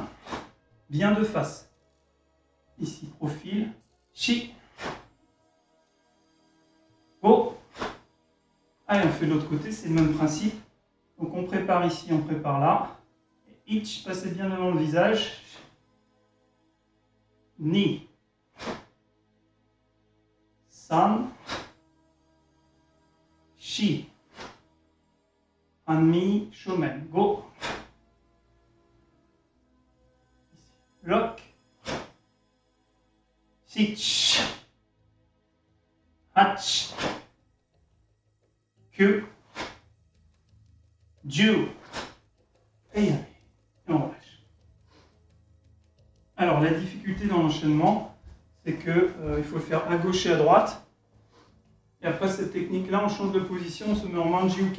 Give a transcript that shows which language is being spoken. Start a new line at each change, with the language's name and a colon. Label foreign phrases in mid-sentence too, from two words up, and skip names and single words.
French: Bien de face. Ici, profil. Shi. Go. Allez, on fait de l'autre côté, c'est le même principe. Donc on prépare ici, on prépare là. Ich, passez bien devant le visage. Ni. San. Shi.
Japanese: 半身、正面。五.
French: Lock. Sich. Hach. Kyu. Ju. Et on relâche. Alors la difficulté dans l'enchaînement, c'est que il faut le faire à gauche et à droite. Et après cette technique-là, on change de position, on se met en Manji-uke.